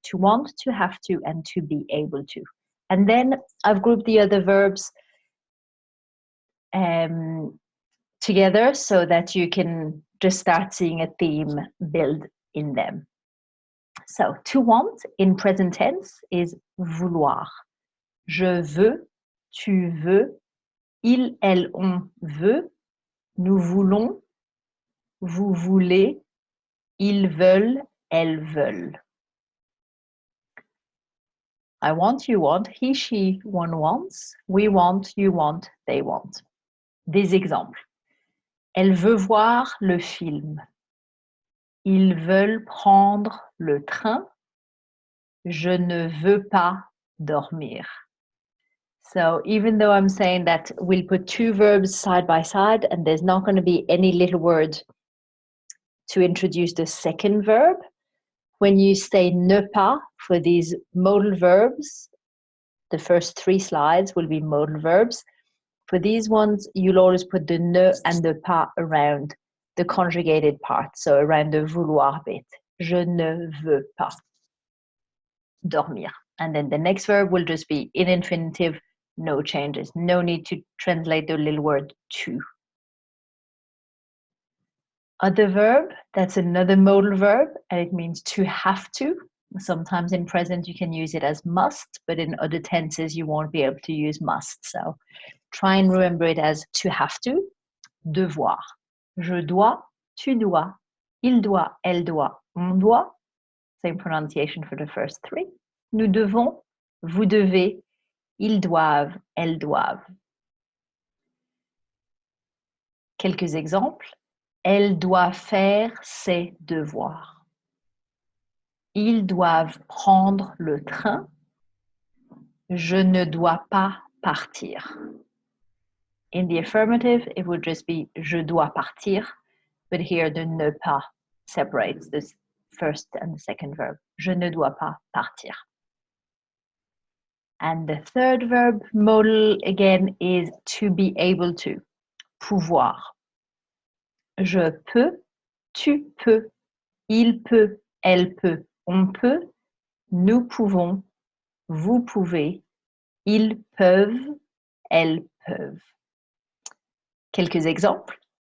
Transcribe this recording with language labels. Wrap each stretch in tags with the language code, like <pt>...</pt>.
<en>To want, to have to, and to be able to. And then I've grouped the other verbs together so that you can just start seeing a theme build in them. So, to want in present tense is vouloir.</en> <fr>Je veux, tu veux, il, elle, on veut, nous voulons, vous voulez, ils veulent, elles veulent.</fr> <en>I want, you want, he, she, one wants, we want, you want, they want.</en> <fr>Des exemples. Elle veut voir le film. Ils veulent prendre le train. Je ne veux pas dormir.</fr> <en>So even though I'm saying that we'll put two verbs side by side and there's not going to be any little word to introduce the second verb, when you say ne pas for these modal verbs, the first three slides will be modal verbs. For these ones, you'll always put the ne and the pas around the conjugated part, so around the vouloir bit.</en> <fr>Je ne veux pas dormir.</fr> <en>And then the next verb will just be in infinitive, no changes. No need to translate the little word to. Other verb, that's another modal verb, and it means to have to. Sometimes in present you can use it as must, but in other tenses you won't be able to use must. So try and remember it as to have to.</en> <fr>Devoir. Je dois, tu dois, il doit, elle doit, on doit.</fr> <en>Same pronunciation for the first three.</en> <fr>Nous devons, vous devez, ils doivent, elles doivent. Quelques exemples. Elle doit faire ses devoirs. Ils doivent prendre le train. Je ne dois pas partir.</fr> <en>In the affirmative, it would just be</en> <fr>je dois partir,</fr> <en>but here the ne pas separates the first and the second verb.</en> <fr>Je ne dois pas partir.</fr> <en>And the third verb, modal, again, is to be able to.</en> <fr>Pouvoir. Je peux, tu peux, il peut, elle peut, on peut, nous pouvons, vous pouvez, ils peuvent, elles peuvent. Quelques exemples.</fr>